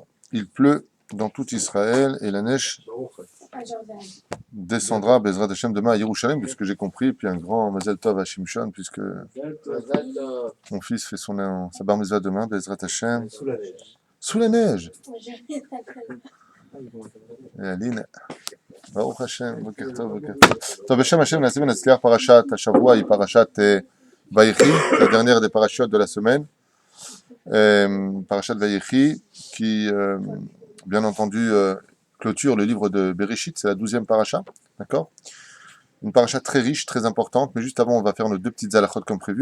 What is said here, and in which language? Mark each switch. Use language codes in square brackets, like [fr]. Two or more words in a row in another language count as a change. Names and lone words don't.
[fr] Il pleut dans tout Israël et la neige descendra [he] בעזרת השם [fr] demain à Yerushalayim, puisque j'ai compris. Puis un grand [he] מזל טוב [fr] à Shimshon, puisque mon fils fait sa [he] בר מצווה [fr] demain, [he] בעזרת השם. [fr] Sous la neige. Sous la neige. Et Aline. [he] ברוך השם, בוקר טוב, בוקר טוב. טוב, בשם השם, [fr] la semaine, c'est [he] פרשת השבוע [fr] et Parashat Vayechi, la dernière des parachutes de la semaine. Parashat Vayechi, qui, bien entendu, clôture le livre de Bereshit, c'est la 12e parasha, d'accord? Une parasha très riche, très importante, mais juste avant, on va faire nos deux petites halachot comme prévu.